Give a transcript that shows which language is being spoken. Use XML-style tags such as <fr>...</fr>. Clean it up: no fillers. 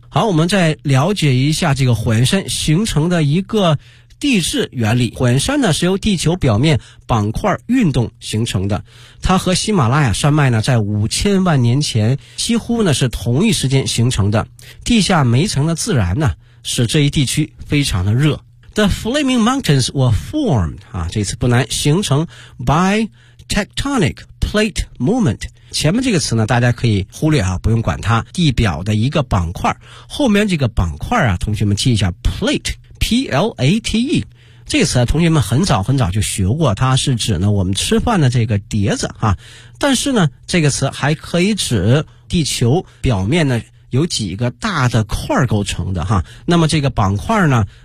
<zh>好，我们再了解一下这个火焰山形成的一个地质原理。火焰山呢是由地球表面板块运动形成的，它和喜马拉雅山脉呢在5000万年前几乎呢是同一时间形成的。地下煤层的自燃呢使这一地区非常的热。</zh> <en>The Flaming Mountains were formed</en> <zh>啊，这次不难，形成</zh> <en>by tectonic plate movement，</en> <zh>前面这个词呢大家可以忽略啊，不用管它，地表的一个板块，后面这个板块啊同学们记一下， plate PLATE 这个词啊同学们很早很早就学过，它是指呢我们吃饭的这个碟子啊，但是呢这个词还可以指地球表面呢有几个大的块构成的哈，那么这个板块呢</zh>